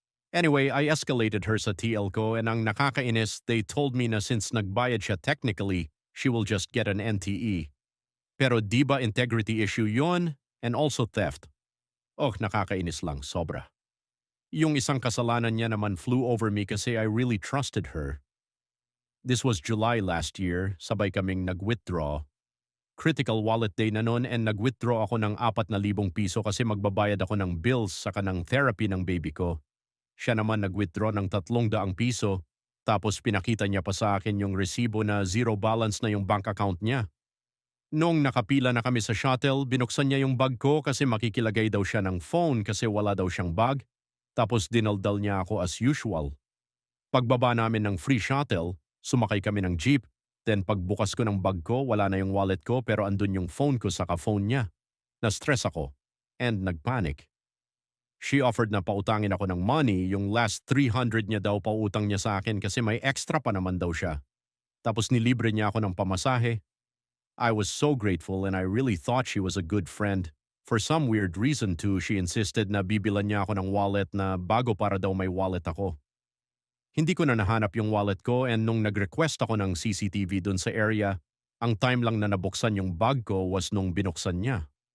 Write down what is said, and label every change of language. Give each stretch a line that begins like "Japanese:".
English: Anyway, I escalated her
Filipino: sa TL ko
English: and
Filipino: ang nakakainis,
English: they told me
Filipino: na since nagbayad siya
English: technically, she will just get an NTE.
Filipino: Pero di ba
English: integrity issue
Filipino: yon
English: and also theft?
Filipino: Oh, nakakainis lang, sobra. Yung isang kasalanan niya naman
English: flew over me
Filipino: kasi
English: I really trusted her. This was July last year,
Filipino: sabay kaming nag-withdraw.
English: Critical wallet day
Filipino: na nun and nag-withdraw ako ng 4,000 piso kasi magbabayad ako ng bills sa kanang therapy ng baby ko. Siya naman nag-withdraw ng 300 piso tapos pinakita niya pa sa akin yung resibo na zero balance na yung bank account niya. Noong nakapila na kami sa shuttle, binuksan niya yung bag ko kasi makikilagay daw siya ng phone kasi wala daw siyang bag. Tapos dinaldal niya ako as usual. Pagbaba namin ng free shuttle, sumakay kami ng jeep. Then pagbukas ko ng bag ko, wala na yung wallet ko pero andun yung phone ko saka phone niya. Na-stress ako and nagpanic.
English: She offered
Filipino: na pautangin ako ng money, yung last 300 niya daw pautang niya sa akin kasi may extra pa naman daw siya. Tapos nilibre niya ako ng pamasahe.
English: I was so grateful and I really thought she was a good friend. For some weird reason too, she insisted
Filipino: na bibilan niya ako ng wallet na bago para daw may wallet ako. Hindi ko na nahanap yung wallet ko and nung nag-request ako ng CCTV dun sa area, ang time lang na nabuksan yung bag ko was nung binuksan niya.